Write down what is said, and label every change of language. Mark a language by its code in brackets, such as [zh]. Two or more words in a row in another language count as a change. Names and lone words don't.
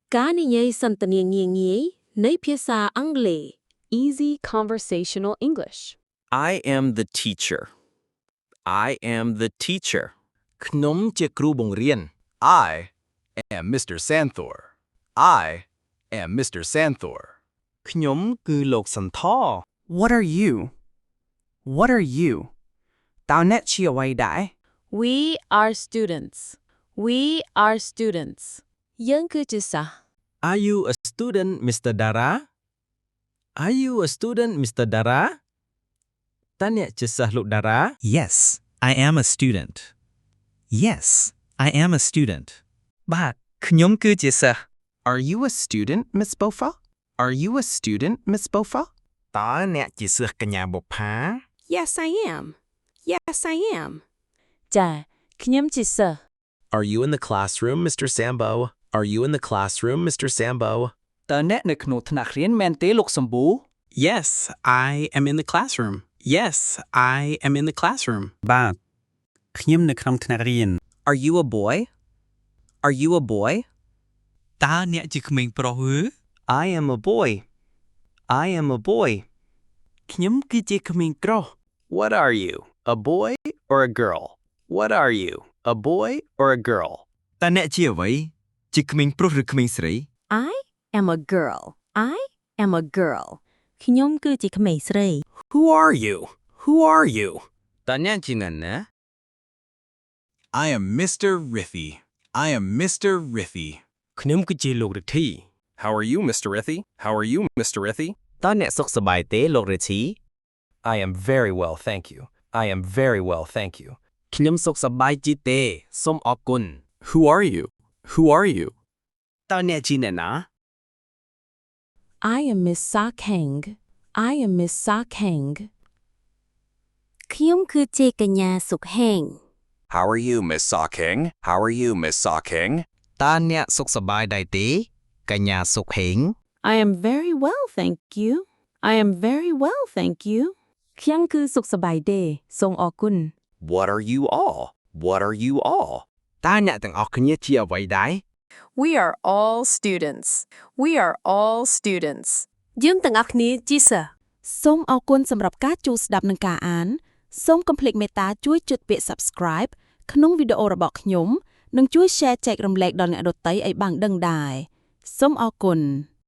[km] ការនិយាយសន្ទនាងាយៗនៃភាសាអង់គ្លេស [en] Easy conversational English. I am the teacher. I am the teacher. [km] ខ្ញុំជាគ្រូបង្រៀន [en] I am Mr. Santhor. I am Mr. Santhor. [km] ខ្ញុំគឺលោកសន្ធរ [en] What are you? What are you? [km] តើអ្នកជាអ្វីដែរ [en] We are students. We are students. [km] យើងគឺជាសិស្ស [en] Are you a student Mr. Dara? Are you a student Mr. Dara? [km] តើអ្នកជាសិស្សលោក Dara? [en] Yes, I am a student. Yes, I am a student. [km] បាទខ្ញុំគឺជាសិស្ស [en] Are you a student, Miss Bofa? Are you a student, Miss Bofa? [km] តើអ្នកជាសិស្សកញ្ញាបុប្ផា [en] Yes I am Yes I am [km] ចាខ្ញុំជាសិស្ស [en] Are you in the classroom, Mr. Sambo? Are you in the classroom, Mr. Sambo? [km] តើអ្នកនៅក្នុងថ្នាក់រៀនមែនទេលោកសម្បូ [en] Yes, I am in the classroom. Yes, I am in the classroom. [km] បាទខ្ញុំនៅក្នុងថ្នាក់រៀន [en] Are you a boy? Are you a boy? [km] តើអ្នកជាក្មេងប្រុសឬ [en] I am a boy. I am a boy. [km] ខ្ញុំគឺជាក្មេងប្រុស [en] What are you, a boy or a girl? What are you, a boy or a girl? [km] តើអ្នកជាអ្វីជាក្មេងប្រុសឬក្មេងស្រី [en] I am a girl I am a girl [km] ខ្ញុំគឺជាក្មេងស្រី [en] Who are you? Who are you? [km] តើអ្នកជាណាណា [en] I am Mr. Riffy. I am Mr. Riffy. [km] ខ្ញុំគឺជាលោករិទ្ធី [en] How are you, Mr. Rithy? How are you, Mr. Rithy? [km] តើអ្នកសុខសប្បាយទេលោករិទ្ធី [en] I am very well, thank you. I am very well, thank you. [km] ខ្ញុំសុខសប្បាយជាទេសូមអរគុណ [en] Who are you? Who are you? [km] តើអ្នកជាអ្នកណា [en] I am Miss Sakeng. I am Miss Sakeng. [km] ខ្ញុំគឺជាកញ្ញាសុខហេង [en] How are you, Miss Sawking? How are you, Miss Sawking? [km] តើអ្នកសុខសប្បាយដែរទេកញ្ញាសុខហេង [en] I am very well, thank you. I am very well, thank you. [km] ខ្ញុំគឺសុខសប្បាយទេសូមអរគុណ [en] What are you all? What are you all? [km] តើអ្នកទាំងអស់គ្នាជាអ្វីដែរ [en] We are all students. We are all students. [km] យើងទាំងអស់គ្នាជាសិស្ស សូមអរគុណសម្រាប់ការចូលស្ដាប់និងការអានសូមកុំភ្លេចមេត្តាជួយចុចពាក្យ Subscribe ក្នុងវីដេអូរបស់ខ្ញុំនិងជួយ Share ចែករំលែកដល់អ្នកដទៃឲ្យបានដឹងដែរសូមអរគុណ